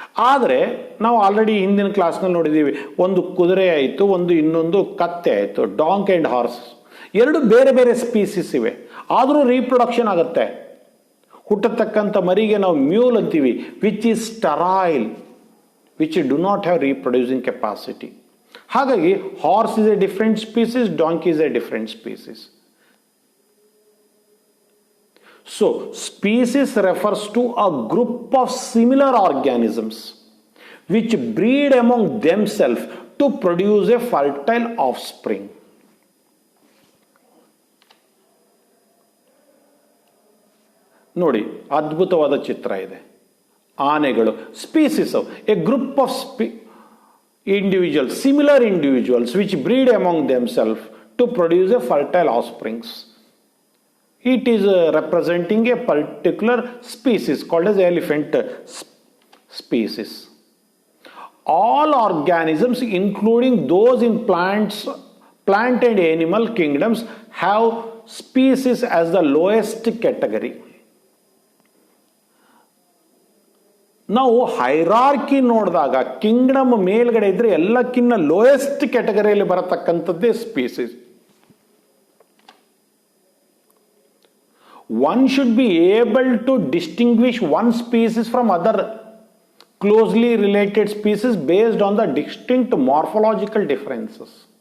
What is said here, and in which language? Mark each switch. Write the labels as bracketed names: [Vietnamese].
[Kannada] ಆದರೆ ನಾವು ಆಲ್ರೆಡಿ ಹಿಂದಿನ ಕ್ಲಾಸ್ನಲ್ಲಿ ನೋಡಿದ್ದೀವಿ, ಒಂದು ಕುದುರೆ ಆಯಿತು, ಇನ್ನೊಂದು ಕತ್ತೆ ಆಯಿತು, [English] Donkey and horse. [Kannada] ಎರಡು ಬೇರೆ ಬೇರೆ ಸ್ಪೀಸಿಸ್ ಇವೆ, ಆದರೂ ರೀಪ್ರೊಡಕ್ಷನ್ ಆಗುತ್ತೆ. ಹುಟ್ಟತಕ್ಕಂಥ ಮರಿಗೆ ನಾವು ಮ್ಯೂಲ್ ಅಂತೀವಿ, [English] Which is sterile, which do not have reproducing capacity. [Kannada] ಹಾಗಾಗಿ [English] Horse is a different species, donkey is a different species. So, species refers to a group of similar organisms which breed among themselves to produce a fertile offspring. [Kannada] ನೋಡಿ, ಅದ್ಭುತವಾದ ಚಿತ್ರ ಇದೆ. [English] ಆನೆಗಳು species, a group of individuals, similar individuals which breed among themself to produce a fertile offsprings. It is representing a particular species called as elephant species. All organisms including those in plant and animal kingdoms have species as the lowest category. [Kannada] ನಾವು hierarchy ನೋಡಿದಾಗ Kingdom ಮೇಲ್ಗಡೆ ಇದ್ರೆ ಎಲ್ಲಕ್ಕಿಂತ lowest ಕ್ಯಾಟಗರಿಯಲ್ಲಿ ಬರತಕ್ಕಂಥದ್ದೇ species. [English] One should be able to distinguish one species from other closely related species based on the distinct morphological differences.